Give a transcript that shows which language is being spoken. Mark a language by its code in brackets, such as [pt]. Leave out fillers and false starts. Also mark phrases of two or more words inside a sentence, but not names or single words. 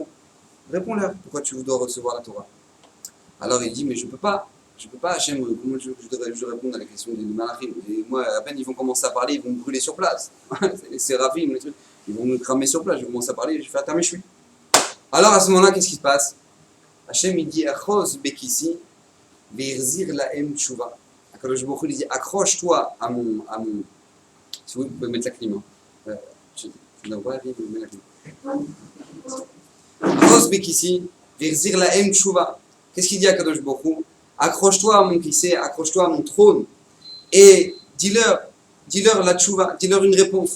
[fr] Réponds-leur, pourquoi tu dois recevoir la Torah? Alors il dit, mais je peux pas, Hachem, comment je réponds à la question des malachim? Et moi, à peine ils vont commencer à parler, ils vont me brûler sur place. Les séraphim, les trucs, ils vont me cramer sur place, je vais commencer à parler, je fais attends, mais je suis. Alors à ce moment-là, qu'est-ce qui se passe? [he] Hachem, [fr] il dit, [he] אחוז בכסאי ואחזיר להם תשובה. [fr] Akadosh Baruch Hu, il dit, accroche-toi à mon. Si vous pouvez mettre la clim. Je n'en vois rien, vous mettez la clim. [he] אחוז בכסאי ואחזיר להם תשובה. [fr] Qu'est-ce qu'il dit à Kadosh Baruch Hu? Accroche-toi à mon kissé, accroche-toi à mon trône et dis-leur la tchouva, dis-leur une réponse.